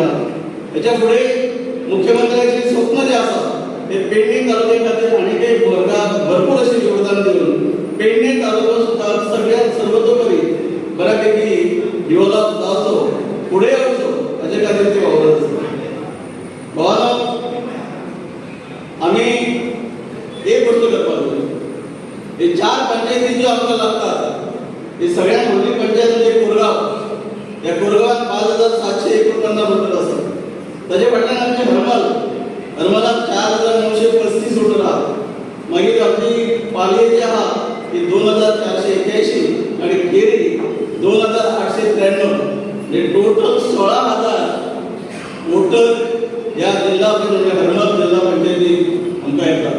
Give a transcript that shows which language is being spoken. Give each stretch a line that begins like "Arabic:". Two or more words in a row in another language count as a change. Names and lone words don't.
Marathi: त्याच्या पुढे मुख्यमंत्र्यांचे स्वप्न जे असतात ते पेडणे तालुक्यामध्ये आणि काही भरपूर असे योगदान देऊन पेडणे तालुका सुद्धा सगळ्यात सर्वतोपरी बऱ्यापैकी डेव्हलप जावचो, पुढे यावचो असे खातीर ते वावरत असतात.
Konkani: भावांनो, आम्ही एक गोष्ट करपाक जाय, हे 4 पंचायती ज्यो आमकां लागतात हे सगळ्यात व्हडली पंचायत म्हणजे कोरगांव. या कोरगांवात 5749 वोटर आसात. ताचे फाटल्यान आमचे हरमलात 4935 वोटर आहात. मागीर आमची पालये जी आहा ती 2481 आणि केरी 2893, म्हणजे टोटल 16,000 वोटर या जिल्हा हरमल जिल्हा पंचायतीक आमकां येतात.